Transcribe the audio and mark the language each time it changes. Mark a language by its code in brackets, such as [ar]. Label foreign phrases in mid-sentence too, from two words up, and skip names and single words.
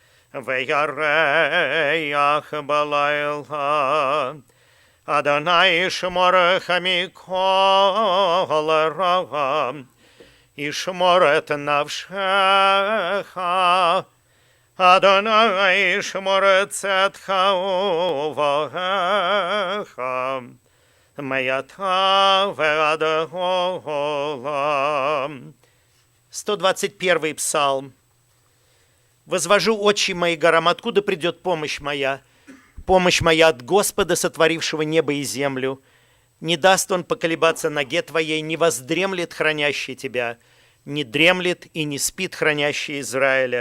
[he] וירח בלילה, אדוני שומרך מכל רע, ישמור את נפשך, אדוני שמור את צאתך ובואך, מעתה ועד עולם. [ru] 121 псалм. «Возвожу очи мои горам, откуда придет помощь моя? Помощь моя от Господа, сотворившего небо и землю. Не даст он поколебаться ноге твоей, не воздремлет хранящий тебя, не дремлет и не спит хранящий Израиля.